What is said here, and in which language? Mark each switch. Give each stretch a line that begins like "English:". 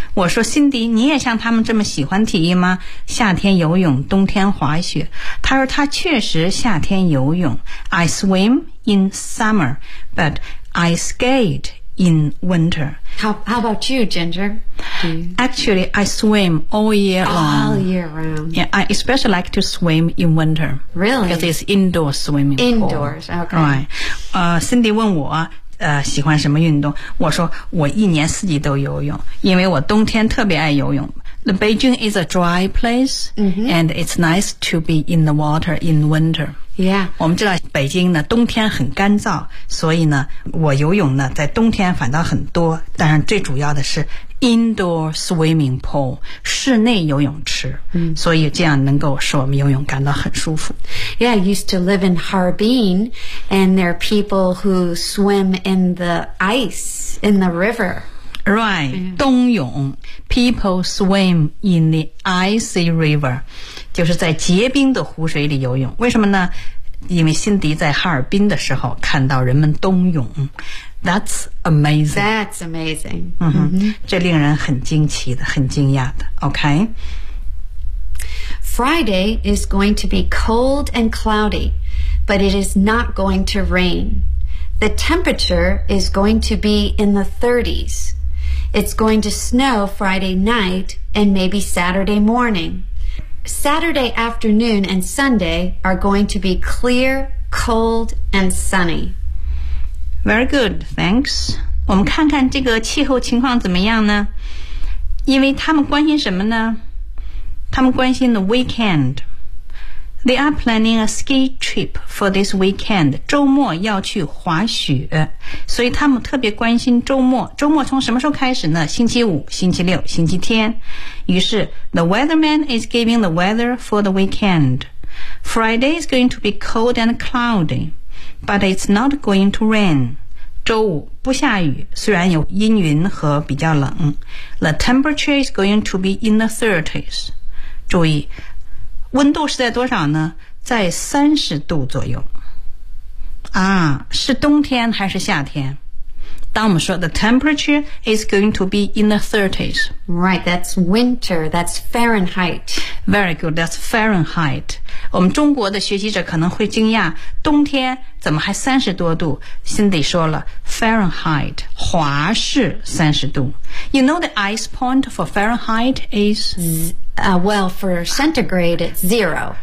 Chinese: 我说辛迪你也像他们这么喜欢体育吗？夏天游泳冬天滑雪。他说他确实夏天游泳。
English: I swim in summer, but I skate in winter. How about you, Ginger? Actually, I swim all year long. All year round. Yeah, I especially like to swim in winter. Really? Because it's indoor swimming pool. Indoors, okay.
Chinese: Right. Cindy 问我喜欢什么运动？我说我一年四季都游泳，因为我冬天特别爱游泳。
English: The Beijing is a dry place,、 mm-hmm. and it's nice to be in the water in winter. Yeah,
Chinese: 我们知道北京呢冬天很干燥，所以呢我游泳呢在冬天反倒很多。但是最主要的是 indoor swimming pool 室内游泳池，嗯、mm-hmm. ，所以这样能够使我们游泳感到很舒服。
English: Yeah, I used to live in Harbin, and there are people who swim in the ice in the river.
Chinese: Right, 冬泳
English: People swim in the icy river
Chinese: 就是在结冰的湖水里游泳为什么呢因为辛迪在哈尔滨的时候看到人们冬泳
English: That's amazing That's amazing、 mm-hmm.
Chinese: 这令人很惊奇的很惊讶的 OK
English: Friday is going to be cold and cloudy But it is not going to rain The temperature is going to be in the 30s It's going to snow Friday night and maybe Saturday morning. Saturday afternoon and Sunday are going to be clear, cold, and sunny. Very good, thanks.
Chinese: 我们看看这个气候情况怎么样呢？因为他们关心什么呢？他们关心 the weekend.
English: They are planning a ski trip for this weekend.
Chinese: 周末要去滑雪。所以他们特别关心周末周末从什么时候开始呢星期五星期六星期天于是
English: The weatherman is giving the weather for the weekend Friday is going to be cold and cloudy But it's not going to rain
Chinese: 周五不下雨虽然有阴云和比较冷
English: The temperature is going to be in the 30s
Chinese: 注意温度是在多少呢在30度左右啊，是冬天还是夏天？当我们说
English: the temperature is going to be in the 30s. Right, that's winter, that's Fahrenheit. Very good, that's Fahrenheit.
Chinese: 我们中国的学习者可能会惊讶，冬天怎么还30多度？ Cindy 说了 Fahrenheit, 华氏30度。
English: You know the ice point for Fahrenheit is... Well, for centigrade, it's zero.